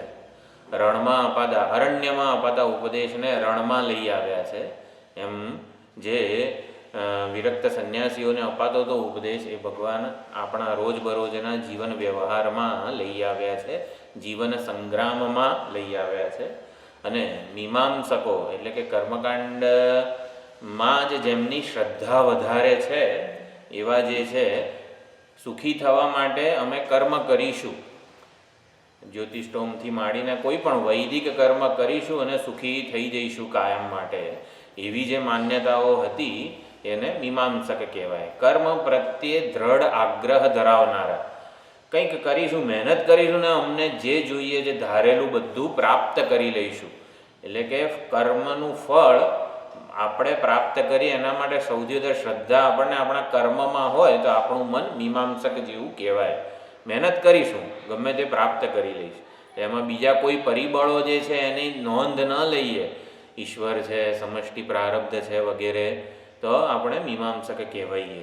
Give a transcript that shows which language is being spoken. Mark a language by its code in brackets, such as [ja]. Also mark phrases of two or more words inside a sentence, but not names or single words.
[gu] રણ માં અપાતા અરણ્ય માં અપાતા ઉપદેશ ને રણ માં લઈ આવ્યા છે। એમ જે વિરક્ત સન્યાસીઓ ને અપાતો તો ઉપદેશ એ ભગવાન અપના રોજ બરોજના જીવન વ્યવહાર માં લઈ આવ્યા છે, જીવન સંગ્રામ માં લઈ આવ્યા છે। અને મીમાંસકો એટલે કે કર્મકાંડ માં જ જેમની શ્રદ્ધા વધારે છે એવા જે છે સુખી થવા માટે અમે કર્મ કરીશું। જ્યોતિષોમથી માડીને કોઈપણ વૈદિક કર્મ કરીશું અને સુખી થઈ જઈશું કાયમ માટે એવી જે માન્યતાઓ હતી એને મીમાંસક કહેવાય। કર્મ પ્રત્યે દૃઢ આગ્રહ ધરાવનારા, કંઈક કરીશું, મેહનત કરીશું ને અમને જે જોઈએ જે ધારેલું બધું પ્રાપ્ત કરી લઈશું। એટલે કે કર્મનું ફળ આપણે પ્રાપ્ત કરીએ એના માટે સૌથી વધારે શ્રદ્ધા આપણને આપણા કર્મમાં હોય તો આપણું મન મીમાંસક જેવું કહેવાય। મહેનત કરીશું ગમે તે પ્રાપ્ત કરી લઈશ, એમાં બીજા કોઈ પરિબળો જે છે એની નોંધ ન લઈએ, ઈશ્વર છે, સમષ્ટિ પ્રારબ્ધ છે વગેરે, તો આપણે મીમાંસક કહેવાઈએ।